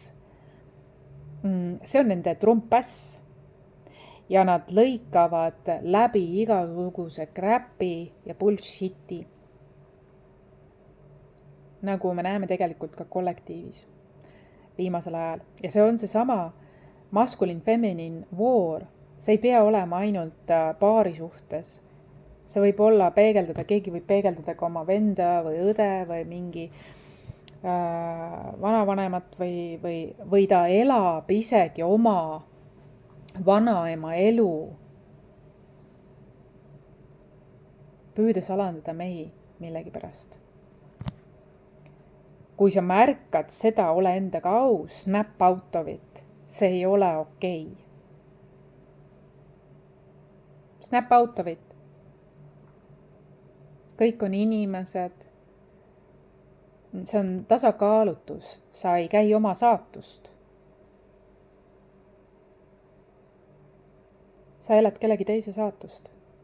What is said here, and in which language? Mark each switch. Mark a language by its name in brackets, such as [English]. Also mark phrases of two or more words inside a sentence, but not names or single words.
[Estonian] See on nende trumppäss ja nad lõikavad läbi igasuguse [English] crap'i ja bullshit'i, [Estonian] nagu me näeme tegelikult ka kollektiivis viimasel ajal. Ja see on seesama [English] masculine-feminine war. [Estonian] See ei pea olema ainult paari suhtes. See võib olla keegi võib peegeldada ka oma venda või õde või mingi vanavanemat või ta elab isegi oma vanaema elu, püüdes alandada mehi millegipärast. Kui sa märkad seda, ole endaga aus, [English] snap out of it, [Estonian] see ei ole okei. [English] Snap out of it. [Estonian] Kõik on inimesed. See on tasakaalutus, sa ei käi oma saatust. Sa elad kellegi teise saatust.